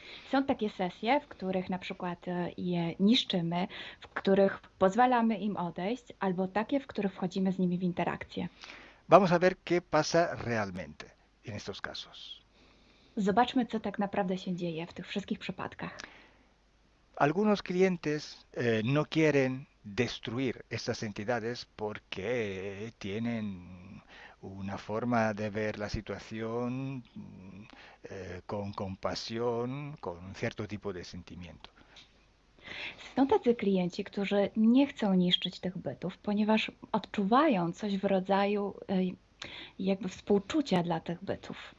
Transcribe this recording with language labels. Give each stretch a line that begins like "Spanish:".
Polish: Są takie sesje, w których na przykład je niszczymy, w których pozwalamy im odejść, albo takie, w których wchodzimy z nimi w interakcję.
Spanish: Vamos a ver qué pasa realmente en estos casos.
Polish: Zobaczmy, co tak naprawdę się dzieje w tych wszystkich przypadkach.
Spanish: Algunos clientes no quieren destruir estas entidades porque tienen una forma de ver la situación con compasión, con un cierto tipo de sentimiento.
Polish: Są tacy klienci, którzy nie chcą niszczyć tych bytów, ponieważ odczuwają coś w rodzaju jakby współczucia dla tych bytów.